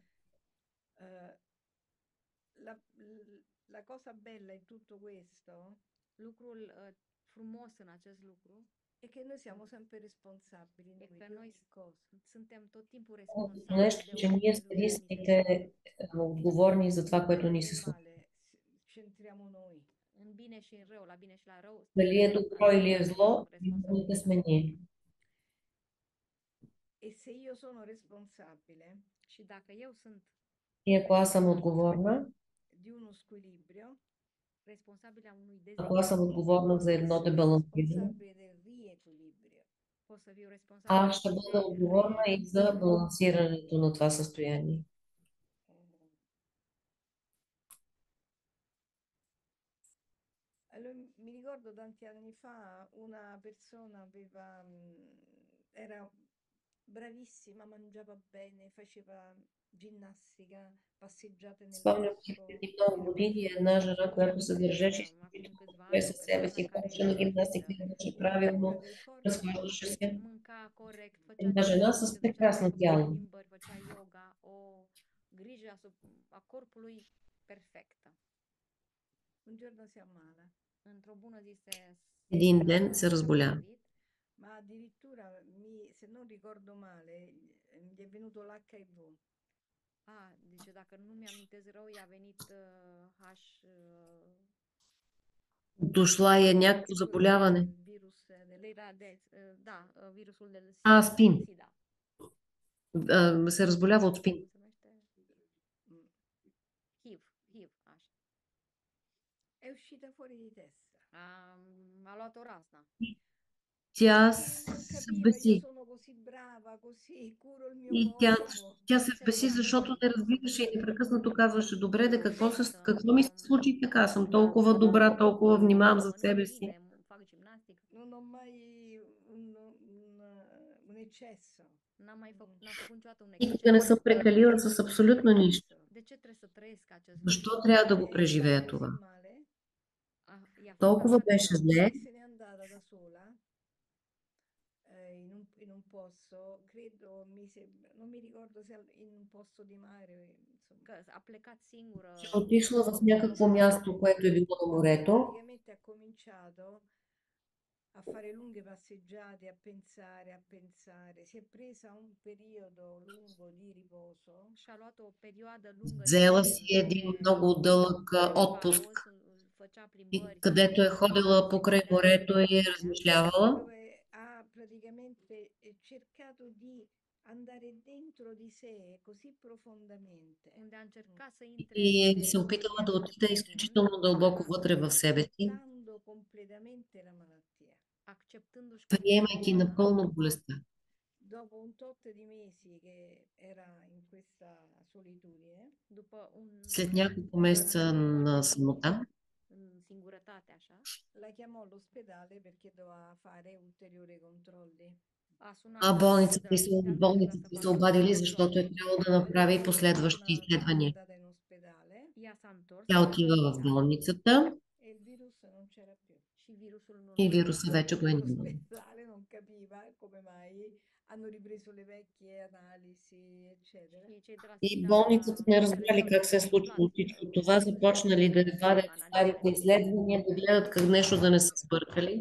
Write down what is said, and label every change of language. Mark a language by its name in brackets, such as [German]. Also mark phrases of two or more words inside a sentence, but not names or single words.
[Italian] Eh, la, la cosa bella in tutto questo [Romanian] Lucrul frumos în acest lucru [Italian] è che noi siamo sempre responsabili e noi [Romanian] că [Italian] di noi ogni cosa. [Romanian] suntem tot timpul [Bulgarian] Другото [Romanian] responsabili [Bulgarian] нещо, [Romanian] de [Bulgarian] че ние [Romanian] orice [Bulgarian] сме [Romanian] lucru ni se [Bulgarian] единствените отговорни за това, което ни [Italian] Nel [Bulgarian] се случва. [Italian] male c'entriamo noi. [Romanian] în bine și în rău, la bine și la rău, [Bulgarian] Дали е добро или е [Romanian] avem [Bulgarian] зло, виновните [Romanian] responsabilitatea. [Bulgarian] сме ние. [Italian] E se io sono responsabile [Romanian] Și dacă eu sunt [Bulgarian] И ако аз съм отговорна, [Italian] di uno squilibrio, [Romanian] responsabilă a unui [Bulgarian] ако аз съм [Romanian] dezechilibru, [Bulgarian] отговорна за едно [Italian] sono [Bulgarian] дебалансиране, [Italian] responsabile del riequilibrio. [Romanian] pot să fiu responsabilă [Bulgarian] аз ще [Romanian] și [Bulgarian] бъда [Romanian] de [Bulgarian] отговорна и за балансирането на това състояние. [Italian] Eh, Allora, mi ricordo tanti anni fa una persona era bravissima, mangiava bene, faceva ginnastica, passeggiate nel [Bulgarian] Спомням си [Italian] bosco, [Bulgarian] преди много [Italian] era [Bulgarian] години [Italian] perfetta. [Bulgarian] една жена, която се държеше [Romanian] acum [Bulgarian] изключително [Romanian] câțiva [Bulgarian] добре [Romanian] ani, o [Bulgarian] със себе [Romanian] persoană [Bulgarian] си, [Romanian] care [Bulgarian] ходеше на [Romanian] era [Bulgarian] гимнастика, [Romanian] perfectă, [Bulgarian] беше [Italian] Una cura [Bulgarian] правилно, [Italian] del corpo [Bulgarian] разхождаше се. [Romanian] mânca corect, făcea [Bulgarian] Една жена [Romanian] diete, [Bulgarian] с [Romanian] se ducea la tot [Bulgarian] прекрасно [Romanian] felul de [Bulgarian] тяло. [Romanian] plimbări, făcea yoga, o grijă a corpului perfectă. [Italian] un giorno si ammala, [Romanian] Într-o bună zi se [Bulgarian] Един ден се [Romanian] s-a [Bulgarian] разболя. [Italian] ma addirittura, se non ricordo male, gli è venuto l'HIV. [Romanian] Deci dacă nu mi-amintesc rău, i-a venit [Bulgarian] Дошла е някакво [Italian] Che cos'era? [Bulgarian] заболяване. [Italian] Il virus [Romanian] virusul del [Bulgarian] Спин. [Romanian] SIDA. [Bulgarian] Се разболява от спин. [Romanian] Cum se numește? Mm. HIV, așa. [Italian] È uscita fuori di testa. [Romanian] A luat-o razna. [Bulgarian] Тя [Italian] Perché non [Bulgarian] се [Italian] capiva, io [Bulgarian] беси. [Italian] sono così brava, così curo il mio [Bulgarian] И [Italian] corpo. [Bulgarian] тя се [Romanian] Se [Bulgarian] беси, [Romanian] lăuda pe [Bulgarian] защото [Romanian] sine [Bulgarian] не [Romanian] că este [Bulgarian] разбираше и [Romanian] perfectă. [Bulgarian] непрекъснато казваше, добре, де [Romanian] Perfectă, [Bulgarian] какво ми се случи така? Аз съм толкова добра, толкова внимавам за [Romanian] mănânc [Bulgarian] себе си. [Romanian] bine, fac gimnastică. [Italian] Non ho mai un eccesso. [Romanian] N-am făcut niciodată un [Bulgarian] Никога не [Romanian] exces. [Bulgarian] съм прекалила с абсолютно нищо. [Romanian] De ce trebuie să trăiesc acest [Bulgarian] Защо [Romanian] lucru? [Bulgarian] трябва да го [Italian] È [Bulgarian] преживея [Italian] stata [Bulgarian] това? [Italian] così male [Romanian] I-a fost [Bulgarian] Толкова [Romanian] așa de [Bulgarian] беше [Romanian] rău [Bulgarian] зле, [Italian] che se n'è andata da sola in un posto, credo, non mi ricordo se in un posto di mare, insomma. [Romanian] că a plecat singură [Bulgarian] че отишла в някакво [Romanian] locul [Bulgarian] място, [Romanian] mare [Bulgarian] което е било на морето, [Italian] Praticamente ha cominciato a fare lunghe passeggiate, a pensare. Si è presa un periodo lungo di riposo [Romanian] și a luat o perioadă lungă [Bulgarian] взела си един много дълъг отпуск, [Romanian] repaus, făcea [Bulgarian] и [Romanian] plimbări, [Bulgarian] където е ходила [Romanian] se [Bulgarian] покрай [Romanian] gândea [Bulgarian] морето [Romanian] despre [Bulgarian] и е [Romanian] viața ei, [Bulgarian] размишлявала, [Italian] dove ha praticamente cercato di andare dentro di sé così profondamente. [Romanian] unde a încercat să intre [Bulgarian] и [Romanian] în [Bulgarian] се опитала да [Romanian] interiorul [Bulgarian] отиде [Romanian] profund, [Bulgarian] изключително дълбоко вътре в себе си, [Italian] Accettando completamente la malattia. [Romanian] acceptându-și complet [Bulgarian] приемайки [Romanian] boala. [Bulgarian] напълно болестта. [Italian] Dopo un tot di mesi che era in questa solitudine, [Romanian] După [Bulgarian] След [Romanian] un [Bulgarian] няколко месеца [Romanian] timp [Bulgarian] на [Romanian] foarte lung [Bulgarian] самота, [Romanian] în singurătate așa, [Italian] la chiamò all'ospedale perché doveva fare ulteriori controlli. [Romanian] A sunat [Bulgarian] А [Romanian] de la spital pentru ca să [Bulgarian] болниците се [Romanian] facă [Bulgarian] обадили, защото е [Romanian] controle. [Bulgarian] трябвало да направи [Italian] Lei [Bulgarian] последващи [Italian] è [Bulgarian] изследвания. [Italian] andata in ospedale [Romanian] Ea s-a întors, [Bulgarian] Тя [Romanian] a fost la [Bulgarian] отива в [Romanian] spital [Bulgarian] болницата [Italian] e il virus non c'era più. [Romanian] și virusul nu [Bulgarian] и [Romanian] mai era. [Bulgarian] вируса вече го е нямало. [Italian] L'ospedale non capiva come mai hanno ripreso le vecchie analisi, eccetera. [Romanian] Și cei de la [Bulgarian] И [Romanian] spital [Bulgarian] болницата не разбрали [Romanian] credeau [Bulgarian] как [Romanian] că [Bulgarian] се е [Romanian] au aflat [Bulgarian] случило всичко това, започнали да вадят старите [Romanian] analizele [Bulgarian] изследвания, да гледат как нещо да не са сбъркали.